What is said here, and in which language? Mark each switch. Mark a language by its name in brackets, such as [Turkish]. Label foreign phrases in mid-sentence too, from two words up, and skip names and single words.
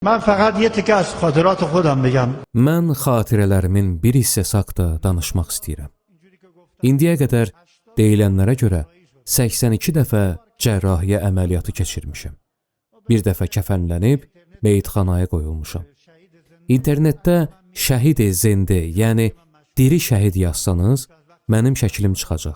[Persian] من فقط یه تیکه از خاطرات خودم بگم. [Azerbaijani] Mən xatirələrimin bir hissəsi haqda danışmaq istəyirəm. İndiyə qədər deyilənlərə görə 82 dəfə cərrahiyyə əməliyyatı keçirmişəm. Bir dəfə kəfənlənib meyitxanaya qoyulmuşam. İnternetdə [Persian] شهید زنده, [Azerbaijani] yəni diri şəhid yazsanız, mənim şəklim çıxacaq.